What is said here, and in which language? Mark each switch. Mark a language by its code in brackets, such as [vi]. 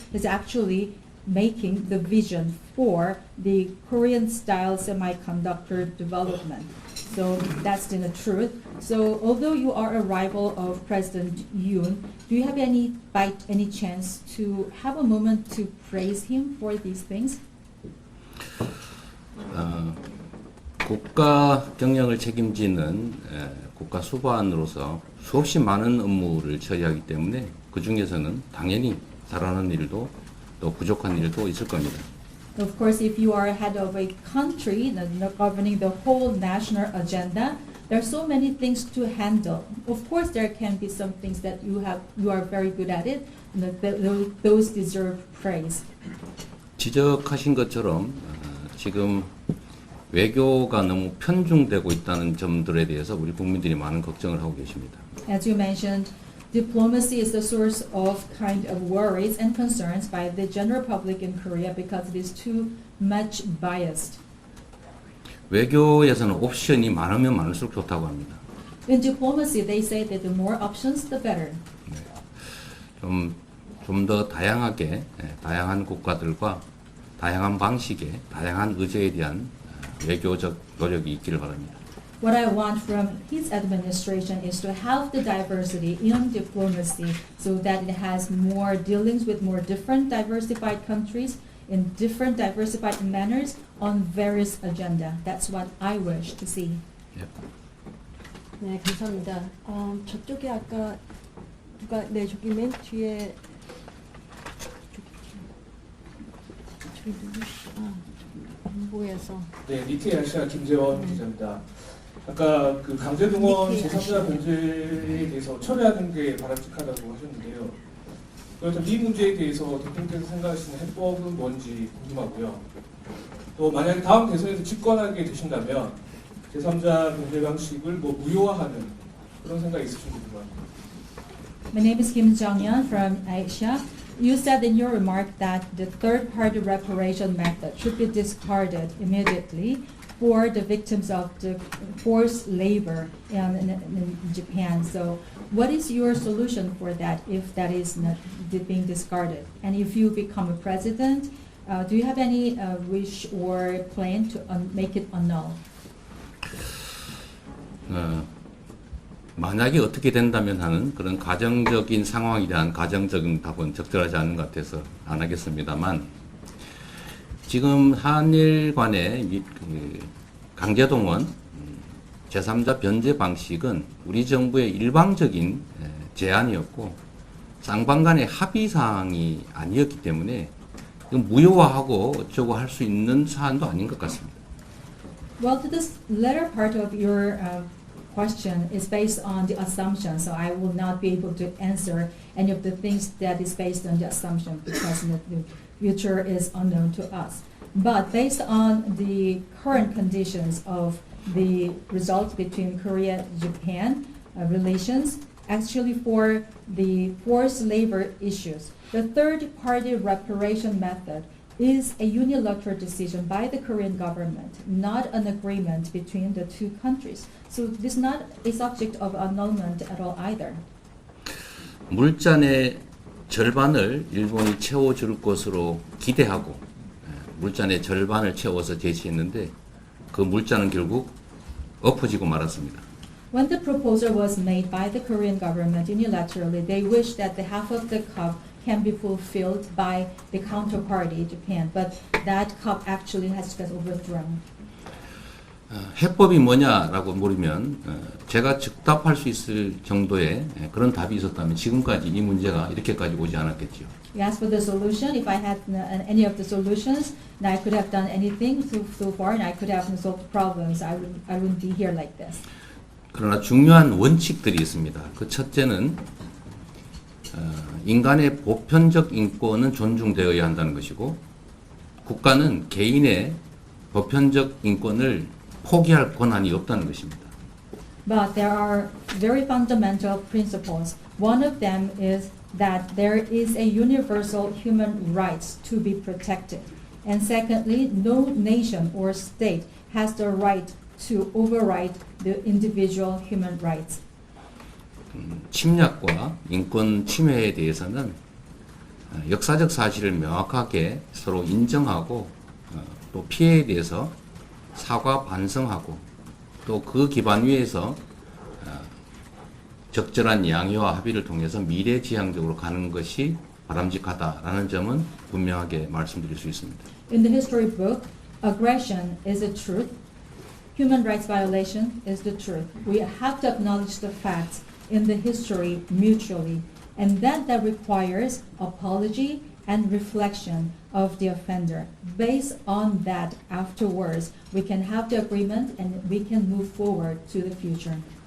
[en] He's actually making the vision for the Korean-style semiconductor development. So that's the truth. So although you are a rival of President Yoon, do you have any chance to have a moment to praise him for these things? [ko] 국가 경영을 책임지는 국가 수반으로서 수없이 많은 업무를 처리하기 때문에 그 중에서는 당연히 잘하는 일도 또 부족한 일도 있을 겁니다. [en] Of course, if you are head of a country governing the whole national agenda, There are so many things to handle. Of course, there can be some things that you are very good at it, and those deserve praise. [ko] 지적하신 것처럼 지금 외교가 너무 편중되고 있다는 점들에 대해서 우리 국민들이 많은 걱정을 하고 계십니다. [en] As you mentioned, diplomacy is the source of kind of worries and concerns by the general public in Korea because it is too much biased. [ko] 외교에서는 옵션이 많으면 많을수록 좋다고 합니다. [en] In diplomacy, they say that the more options, the better. [ko] 좀 더 다양하게 다양한 국가들과 다양한 방식의 다양한 의제에 대한 외교적 노력이 있기를 바랍니다. [en] What I want from his administration is to have the diversity in diplomacy so that it has more dealings with more different diversified countries in different diversified manners on various agenda. That's what I wish to see. [ko] 네, 감사합니다. 저쪽에 아까 누가 저기 맨 뒤에 저기 누구시? 정보에서. 네, 니케 아시아 김재원 기자입니다. 아까 그 강제동원 제3자 문제에 대해서 철회하는 게 바람직하다고 하셨는데요. 그렇다면 이 문제에 대해서 대통령께서 생각하시는 해법은 뭔지 궁금하고요. 또 만약에 다음 대선에서 집권하게 되신다면 제3자 변제 방식을 무효화하는 그런 생각이 있으신지 궁금합니다. [en] My name is Kim Jong-yeon from Asia. You said in your remark that the third-party reparation method should be discarded immediately for the victims of the forced labor in Japan. So what is your solution for that if that is not being discarded? And if you become a president, do you have any wish or plan to make it annul? [ko] 만약에 어떻게 된다면 하는 그런 가정적인 상황에 대한 가정적인 답은 적절하지 않은 것 같아서 안 하겠습니다만 지금 한일 간의 강제동원 제3자 변제 방식은 우리 정부의 일방적인 제안이었고 쌍방 간의 합의사항이 아니었기 때문에 무효화하고 어쩌고 할 수 있는 사안도 아닌 것 같습니다. [en] Well, to this latter part of your question is based on the assumption, so I will not be able to answer any of the things that is based on the assumption because the future is unknown to us. But based on the current conditions of the results between Korea-Japan relations, actually for the forced labor issues, the third-party reparation method is a unilateral decision by the Korean government, not an agreement between the two countries. So this is not a subject of annulment at all either. [ko] 물잔의 절반을 일본이 채워줄 것으로 기대하고 물잔의 절반을 채워서 제시했는데 그 물잔은 결국 엎어지고 말았습니다. [en] When the proposal was made by the Korean government unilaterally, they wished that the half of the cup can be fulfilled by the counterparty, Japan, but that cup actually has been overthrown. [ko] 해법이 뭐냐라고 물으면 제가 즉답할 수 있을 정도의 그런 답이 있었다면 지금까지 이 문제가 이렇게까지 오지 않았겠죠. [en] You asked for the solution. If I had any of the solutions, and I could have done anything so far, and I could have solved problems, I wouldn't be here like this. [ko] 그러나 중요한 원칙들이 있습니다. 그 첫째는 인간의 보편적 인권은 존중되어야 한다는 것이고 국가는 개인의 보편적 인권을 포기할 권한이 없다는 것입니다. [en] But there are very fundamental principles. One of them is that there is a universal human rights to be protected. And secondly, no nation or state has the right to override the individual human rights. [ko] 침략과 인권 침해에 대해서는 역사적 사실을 명확하게 서로 인정하고 또 피해에 대해서 사과 반성하고 또 그 기반 위에서 적절한 양해와 합의를 통해서 미래지향적으로 가는 것이 바람직하다라는 점은 분명하게 말씀드릴 수 있습니다. [en] In the history book, aggression is the truth. Human rights violation is the truth. We have to acknowledge the facts in the history mutually, and that requires apology and reflection of the offender. Based on that, afterwards, we can have the agreement and we can move forward to the future.